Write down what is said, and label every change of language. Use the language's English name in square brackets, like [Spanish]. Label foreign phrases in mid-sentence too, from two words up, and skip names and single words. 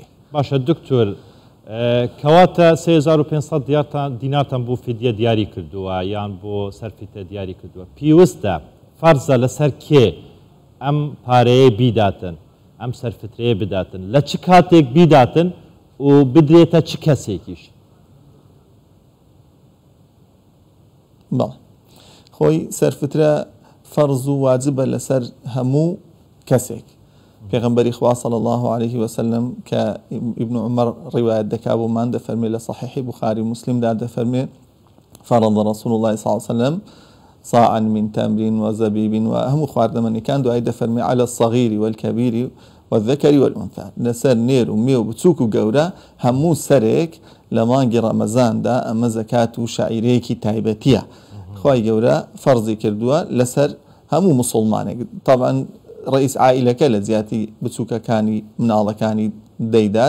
[Central Kurdish] باشە دکتۆر کەواتە 3500 دینارتان بۆ فیدیە دیاری کردووە یان بۆ سەرفیتە دیاری کردووە پێویستە فەرزە لەسەر کێ ئەم پارەیە بیداتن ئەم سەرفترەیە بداتن لە چ کاتێک بیداتن و بدرێتە چ کەسێکیش؟ بەڵێ خۆی سەرفترە فەرز و واجبە لەسەر هەموو کەسێک پێغەمبەری خوا [Arabic] صلی الله عليه وسلم [Central Kurdish] کە ابن عمر ڕیوایەت دەکا بۆمان دەفەرمێ لە صحیحی بوخاری مسلمدا دەفەرمێ [Arabic] فرض رسول الله صلى الله عليه وسلم صاعا من تمر وزبيب [Central Kurdish] وهم خواردەمەنیەکان دوای دەفەرمێ [Arabic] على الصغير والكبير والذكر [Central Kurdish] والأنثى لەسەر نێر و مێ و بچووک و گەورە هەموو سەرێک لە مانگی ڕەمەزاندا ئەمە زەکات و شعیرەیەکی تایبەتیە خوای گەورە فەرزی کردووە لەسەر هەموو مسلمانێک طبعا ڕئیس عائیلەکە لە زیاتی بچووکەکانی مناڵەکانی دەیدات